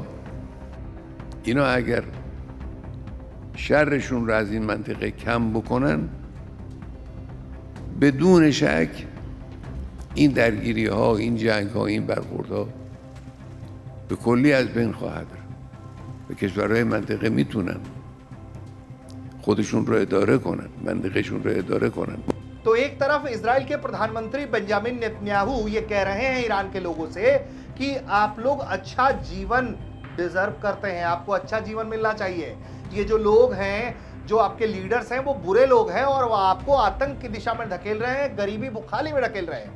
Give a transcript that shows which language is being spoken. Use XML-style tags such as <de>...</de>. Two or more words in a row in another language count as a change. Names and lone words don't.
<fa>اینا اگر شرشون رو از این منطقه کم بکنن، بدون شک این درگیری ها، این جنگ ها، این برخورد ها به کلی از بین خواهد رفت و کشورهای منطقه میتونن خودشون رو اداره کنن، منطقهشون رو اداره کنن.</fa> <hi>तो एक तरफ इजराइल के प्रधानमंत्री बेंजामिन नेतन्याहू ये कह रहे हैं ईरान के लोगों से कि आप लोग अच्छा जीवन डिजर्व करते हैं, आपको अच्छा जीवन मिलना चाहिए। ये जो लोग हैं, जो आपके लीडर्स हैं, वो बुरे लोग हैं और वो आपको आतंक की दिशा में धकेल रहे हैं, गरीबी बुखाली में धकेल रहे हैं।</hi>